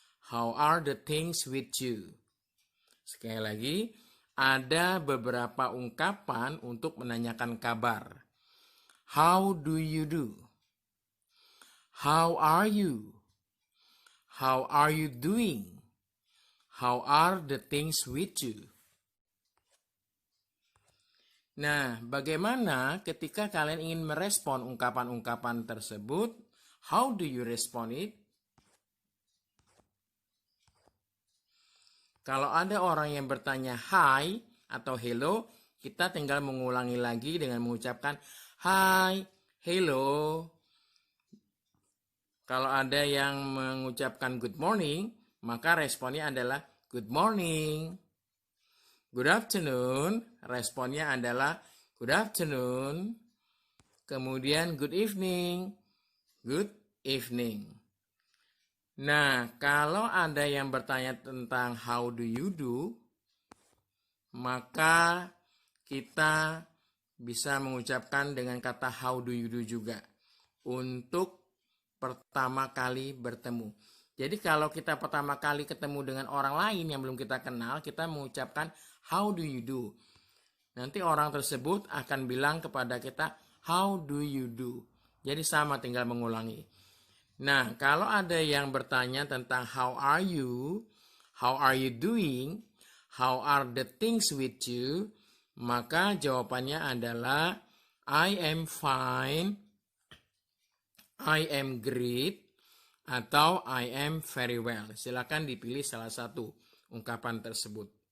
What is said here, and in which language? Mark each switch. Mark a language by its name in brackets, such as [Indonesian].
[English] How are the things with you? [Indonesian] Sekali lagi, ada beberapa ungkapan untuk menanyakan kabar. [English] How do you do? How are you? How are you doing? How are the things with you? [Indonesian] Nah, bagaimana ketika kalian ingin merespon ungkapan-ungkapan tersebut? [English] How do you respond it? [Indonesian] Kalau ada orang yang bertanya hi atau hello, kita tinggal mengulangi lagi dengan mengucapkan hi, hello. Kalau ada yang mengucapkan good morning, maka responnya adalah good morning. Good afternoon, responnya adalah good afternoon. Kemudian good evening, good evening. Nah, kalau ada yang bertanya tentang how do you do, maka kita bisa mengucapkan dengan kata how do you do juga untuk pertama kali bertemu. Jadi kalau kita pertama kali ketemu dengan orang lain yang belum kita kenal, kita mengucapkan how do you do. Nanti orang tersebut akan bilang kepada kita how do you do. Jadi sama, tinggal mengulangi. Nah, kalau ada yang bertanya tentang how are you doing, how are the things with you, maka jawabannya adalah [English] I am fine, I am great, [Indonesian] atau [English] I am very well. [Indonesian] Silakan dipilih salah satu ungkapan tersebut.